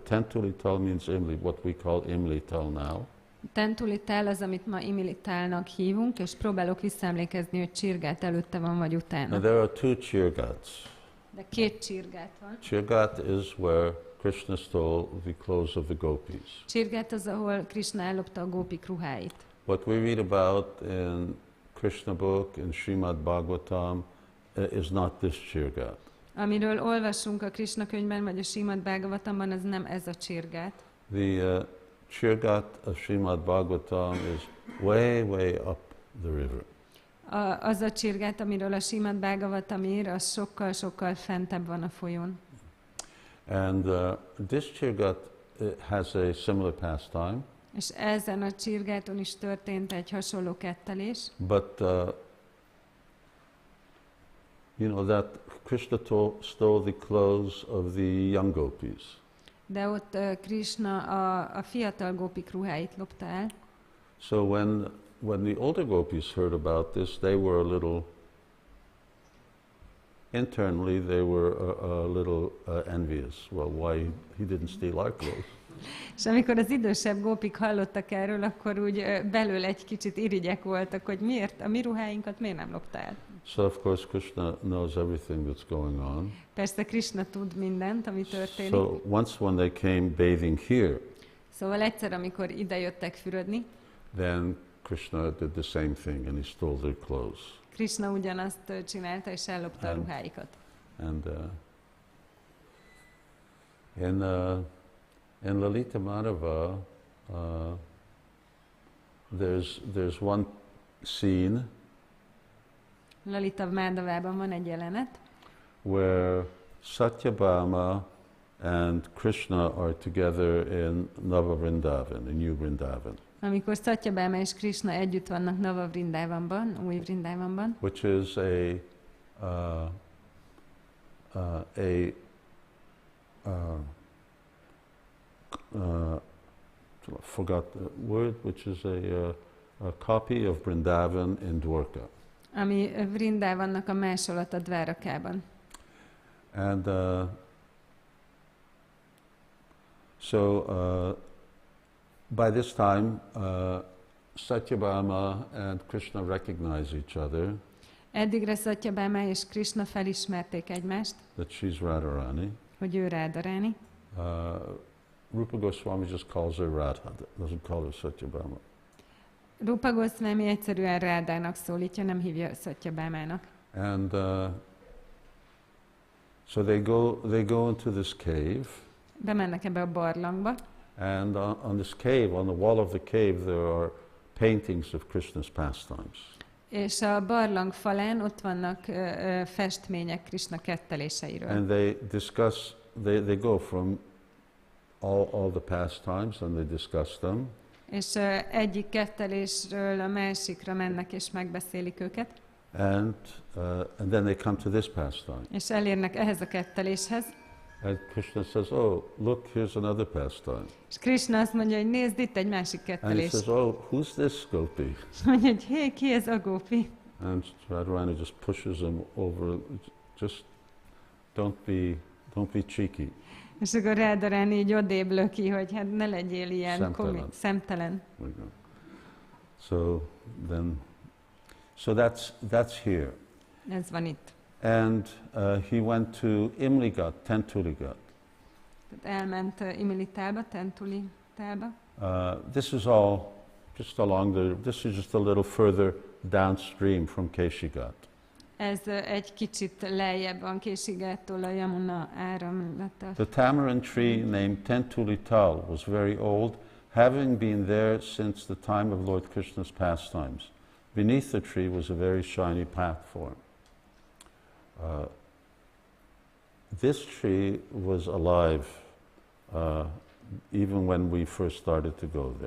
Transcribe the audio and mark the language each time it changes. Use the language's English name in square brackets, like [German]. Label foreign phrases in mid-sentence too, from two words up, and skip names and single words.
[English] Tentulital means Imli, what we call Imlital now. [Hungarian] Tentulital az, amit ma Imlitalnak hívunk, és próbálok visszaemlékezni, hogy Chirgat előtte van, vagy utána. [English] Now there are two Chirgats. [Hungarian] De két Chirgat van. [English] Chirgat is where Krishna stole the clothes of the gopis. [Hungarian] Chirgat az, ahol Krishna ellopta a gópik ruháit. [English] What we read about in Krishna book, in Srimad Bhagavatam, is not this Chirgat. [Hungarian] Amiről olvasunk a Krishna könyvben, vagy a Srimad Bhagavatamban, az nem ez a Chirgat. [English] The Chirgat of Srimad Bhagavatam is way, way up the river. [Hungarian] Az a Chirgat, amiről a Srimad Bhagavatam ír, az sokkal-sokkal fentebb van a folyón. [English] And this Chirgat has a similar pastime. [Hungarian] És ezen a Chirgaton is történt egy hasonló kettelés. [English] But you know that Krishna stole the clothes of the young gopis. [Hungarian] De ott Krishna a fiatal gópik ruháit lopta el. [English] So when the older gopis heard about this, they were a little, internally they were a little envious. Well, why he didn't steal our clothes? [Hungarian] És amikor az idősebb gópik hallottak erről, akkor úgy belül egy kicsit irigyek voltak, hogy miért a mi ruháinkat miért nem lopta el. [English] So of course Krishna knows everything that's going on. [Hungarian] Persze Krishna tud mindent, ami történik. [English] So once when they came bathing here, [Hungarian] Szóval egyszer, amikor ide jöttek fürödni, [English] then Krishna did the same thing and he stole their clothes. [Hungarian] Krishna ugyanazt csinálta, és ellopta a ruháikat. [English] And in Lalita Madhava, there's one scene [Hungarian] Lalita Madhavában van egy jelenet, [English] where Satyabhama and Krishna are together in Nava Vṛndāvana, in New Vṛndāvana. [Hungarian] amikor Satyabhama és Krishna együtt vannak Nava Vṛndāvanban, új Vṛndāvanban, [English] Which is forgot the word, which is a copy of Vṛndāvana in Dwarka. [Hungarian] ami Vṛndāvannak a másolata Dvárakában. [English] And so by this time, Satyabhama and Krishna recognize each other. [Hungarian] Addigra Satyabhama és Krishna felismerték egymást, [English] That she's Radharani. [Hungarian] hogy ő Radharani. [English] Rupa Goswami just calls her Radha, doesn't call her Satyabhama. [Hungarian] Rupa Goswami egyszerűen Rádának szólítja, nem hívja Satyabhamának. [English] And so they go into this cave. [Hungarian] Bemennek ebbe a barlangba, [English] And on this cave, on the wall of the cave, there are paintings of Krishna's pastimes. [Hungarian] és a barlang falán ott vannak festmények Krishna ketteléseiről. [English] And they discuss, they go from all the pastimes and they discuss them. [Hungarian] És egyik kettelésről a másikra mennek és megbeszélik őket. [English] And then they come to this pastime. [Hungarian] És elérnek ehhez a ketteléshez. [English] And Krishna says, oh, look, here's another pastime. [Hungarian] És Krishna azt mondja, hogy nézd, itt egy másik [English] And he [Hungarian] kettelés. [English] says, oh, who's this gopi? [Hungarian] És mondja, hogy hé, ki ez a gópi? [English] And Radharani just pushes him over, just don't be cheeky. [Hungarian] És akkor Radharani így odébb löki, hogy hát ne legyél ilyen Szemtelen. szemtelen. [English] So that's here. [Hungarian] Ez van itt. [English] And he went to Imligat, Tentuligat. [Hungarian] Tehát elment Imilitába, Tentulitába. [English] This is all just this is just a little further downstream from Keshigat. [Hungarian] Ez egy kicsit lejjebb van Késigától a Yamuna áramlata. [English] The tamarind tree named Tentulital was very old, having been there since the time of Lord Krishna's pastimes. Beneath the tree was a very shiny platform. This tree was alive even when we first started to go there.